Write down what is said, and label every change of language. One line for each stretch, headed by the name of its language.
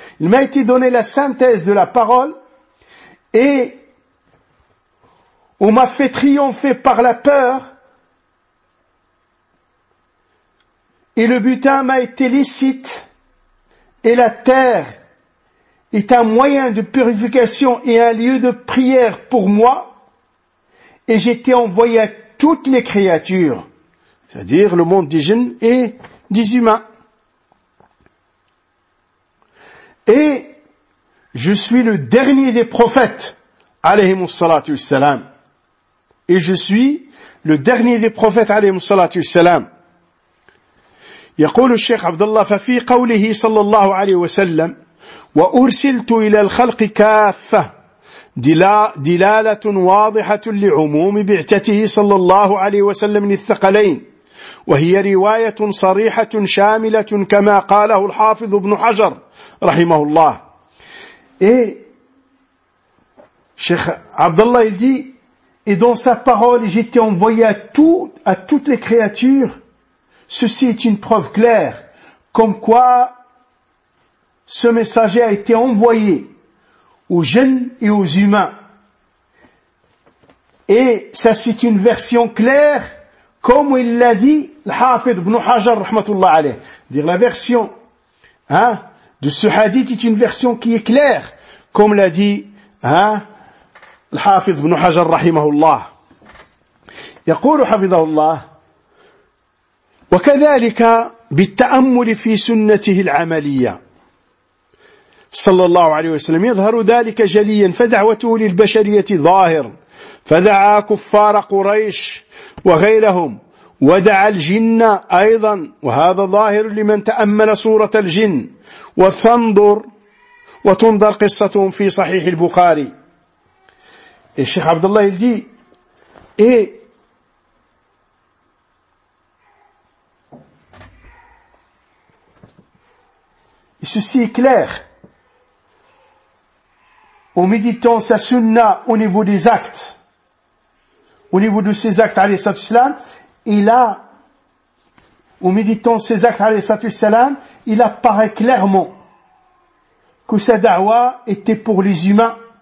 French: Il m'a été donné la synthèse de la parole, et on m'a fait triompher par la peur, et le butin m'a été licite, et la terre est un moyen de purification et un lieu de prière pour moi, et j'étais envoyé à toutes les créatures, c'est-à-dire le monde des jeunes et des humains. Et je suis le dernier des prophètes, alayhimu salatu salam. Et je suis le dernier des prophètes, alayhimu salatu salam.
Arabic: يقول الشيخ عبد الله ففي قوله صلى الله عليه وسلم وأرسلت إلى الخلق كافة دلالة واضحة لعموم بعثته صلى الله عليه وسلم للثقلين، وهي رواية صريحة شاملة كما قاله الحافظ ابن حجر رحمه الله. شيخ عبد الله يدي
French: Et dans sa parole, j'ai été envoyé à toutes les créatures. Ceci est une preuve claire comme quoi ce messager a été envoyé aux jinns et aux humains. Et ça, c'est une version claire comme il l'a dit le Hafid ibn Hajar, rahmatullah alayh. Dire la version de ce hadith est une version qui est claire, comme l'a dit الحافظ بن حجر رحمه الله.
Arabic: يقول حفظه الله: وكذلك بالتأمل في سنته العملية صلى الله عليه وسلم يظهر ذلك جليا، فدعوته للبشرية ظاهر، فدعا كفار قريش وغيرهم ودعا الجن أيضا، وهذا ظاهر لمن تأمل صورة الجن وتنظر قصتهم في صحيح البخاري.
French: Et Cheikh Abdallah, il dit, et ceci est clair, en méditant sa sunna au niveau des actes, au niveau de ses actes, alayhi salatu salam, il a, en méditant ses actes, alayhi salatu salam, il apparaît clairement que sa da'wa était pour les humains.